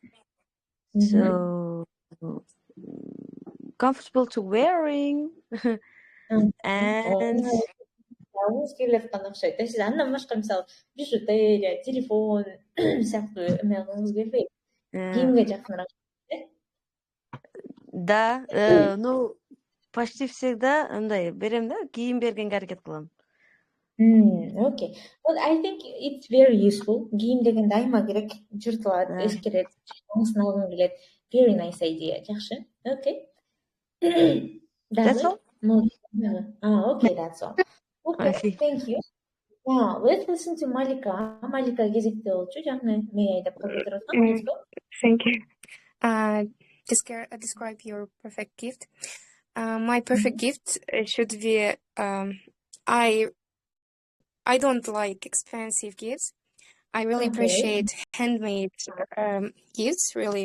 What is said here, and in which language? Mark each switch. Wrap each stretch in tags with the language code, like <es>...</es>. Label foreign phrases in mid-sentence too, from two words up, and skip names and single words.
<en>So comfortable to wearing and</en> <ky>келеткан окшойт. Сиз андан башка мисалы бижутерия, телефон сыяктуу эме кылгыңыз келбейт. Кийимге жакыныраак.</ky> <ru>Да, ну почти всегда</ru> <ky>андай берем да, кийим бергенге аракет кылам.</ky> <en>Okay. Well, I think it's very useful.</en> <ky>Кийим деген дайыма керек, жыртылат, эскерет, оңусын алгың келет.</ky> <en>Very nice idea. Жакшы. Okay. That's all? Okay, that's all. Okay, thank you. Now, let's listen to Malika.</en> <ky>Malika кезекте болчу, жаңы мей деп калып жатырган.</ky> <en>Let's go. Thank you. Describe your perfect gift. My perfect gift should be I don't like expensive gifts. I really appreciate handmade gifts, really.</en>